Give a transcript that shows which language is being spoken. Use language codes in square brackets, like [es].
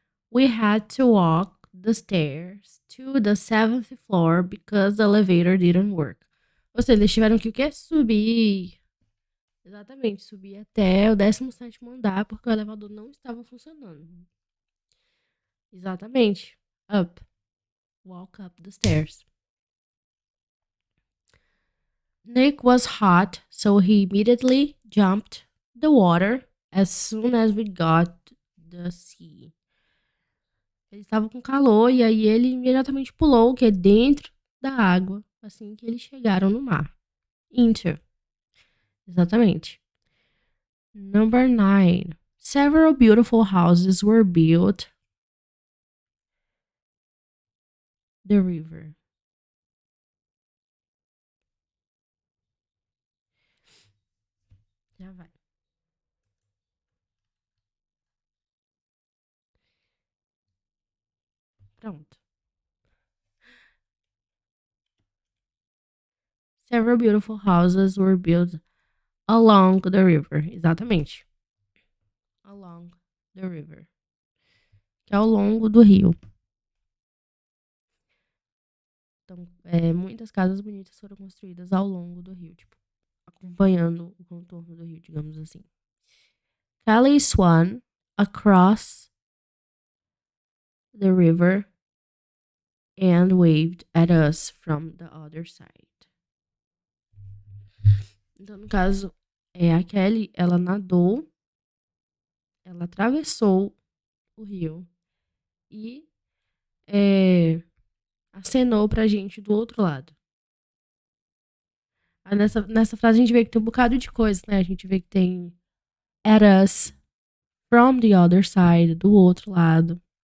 [en] We had to walk the stairs to the seventh floor because the elevator didn't work. [pt] Ou seja, eles tiveram que o quê? Subir. Exatamente, subir até o 17º andar porque o elevador não estava funcionando. Exatamente. [en] Up. Walk up the stairs. Nick was hot, so he immediately jumped the water as soon as we got the sea. [pt] Ele estava com calor e aí ele imediatamente pulou, que é dentro da água, assim que eles chegaram no mar. [en] Into. [pt] Exatamente. [en] Number 9. Several beautiful houses were built the river. [pt] Já vai. Pronto. [en] Several beautiful houses were built along the river. [pt] Exatamente. [en] Along the river. [pt] Que é ao longo do rio. Então, muitas casas bonitas foram construídas ao longo do rio, tipo, acompanhando o contorno do rio, digamos assim. [en] Kelly swam across the river and waved at us from the other side. [pt] Então, no caso, a Kelly, ela nadou, ela atravessou o rio e acenou pra gente do outro lado. Aí nessa frase a gente vê que tem um bocado de coisa, né? A gente vê que tem [en] at us, from the other side, [pt] do outro lado.